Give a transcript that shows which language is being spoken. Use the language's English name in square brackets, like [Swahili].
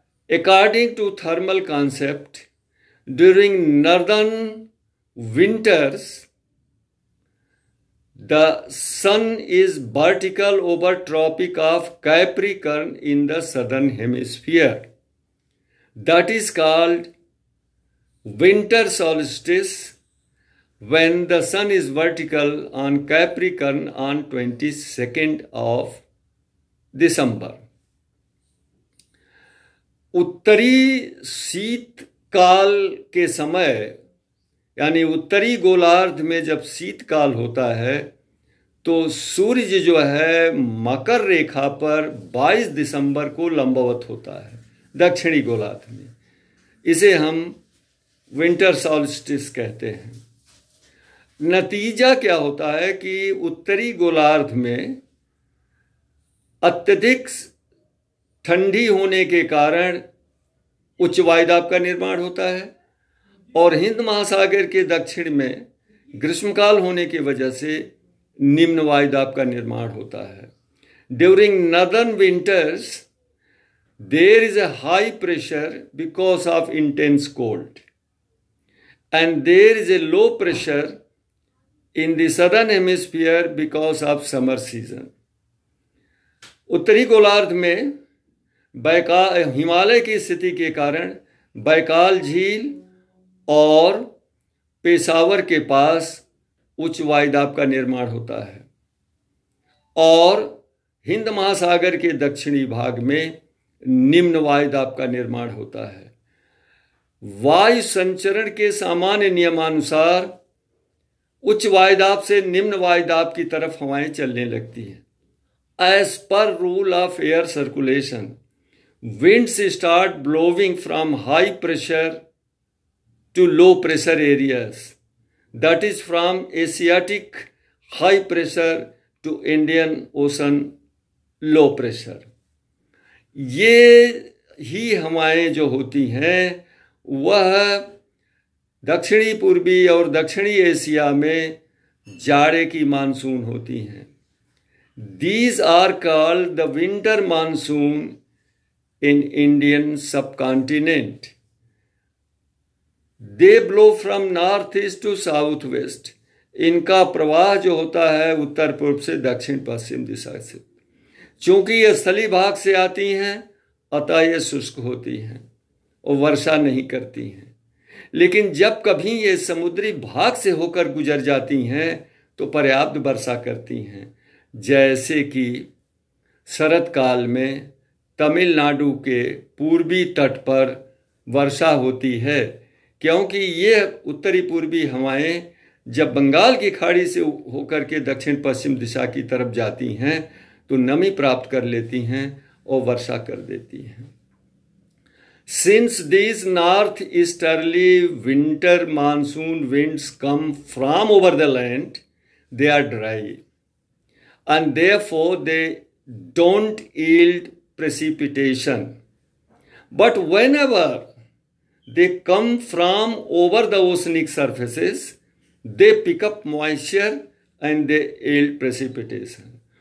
[English] According to thermal concept, during northern winters, the sun is vertical over Tropic of Capricorn in the southern hemisphere. That is called winter solstice, when the sun is vertical on Capricorn on 22nd of December. [Hindi] उत्तरी शीतकाल के समय, यानी उत्तरी गोलार्ध में जब शीतकाल होता है, तो सूर्य जो है मकर रेखा पर 22 दिसंबर को लंबवत होता है दक्षिणी गोलार्ध में। इसे हम विंटर सॉल्स्टिस कहते हैं। नतीजा क्या होता है कि उत्तरी गोलार्ध में अत्यधिक ठंडी होने के कारण उच्च वायुदाब का निर्माण होता है, और हिंद महासागर के दक्षिण में ग्रीष्मकाल होने की वजह से निम्न वायुदाब का निर्माण होता है। [English] During northern winters there is a high pressure because of intense cold, and there is a low pressure in the southern hemisphere because of summer season. [Hindi] उत्तरी गोलार्ध में हिमालय की स्थिति के कारण बैकाल झील और पेशावर के पास उच्च वायुदाब का निर्माण होता है, और हिंद महासागर के दक्षिणी भाग में निम्न वायुदाब का निर्माण होता है। वायु संचरण के सामान्य नियमानुसार उच्च वायुदाब से निम्न वायुदाब की तरफ हवाएं चलने लगती हैं। [English] As per rule of air circulation, winds start blowing from high pressure to low pressure areas, that is from Asiatic high pressure to Indian Ocean low pressure। [Hindi] ये ही हवाएं जो होती हैं वह दक्षिणी पूर्वी और दक्षिणी एशिया में जाड़े की मानसून होती हैं। [English] These are called the winter monsoon in Indian subcontinent. They blow from northeast to southwest। [Hindi] इनका प्रवाह जो होता है उत्तर पूर्व से दक्षिण पश्चिम दिशा से। चूंकि ये स्थलीय भाग से आती हैं, अतः ये शुष्क होती हैं और वर्षा नहीं करती हैं। लेकिन जब कभी ये समुद्री भाग से होकर गुजर जाती हैं तो पर्याप्त वर्षा करती हैं, जैसे कि शरद काल में तमिलनाडु के पूर्वी तट पर वर्षा होती है, क्योंकि ये उत्तरी पूर्वी हवाएं जब बंगाल की खाड़ी से होकर के दक्षिण पश्चिम दिशा की तरफ जाती हैं तो नमी प्राप्त कर लेती हैं और वर्षा कर देती हैं। [English] Since these northeasterly winter monsoon winds come from over the land, they are dry and therefore they don't yield precipitation. But whenever they come from over the oceanic surfaces, they pick up moisture and they yield precipitation.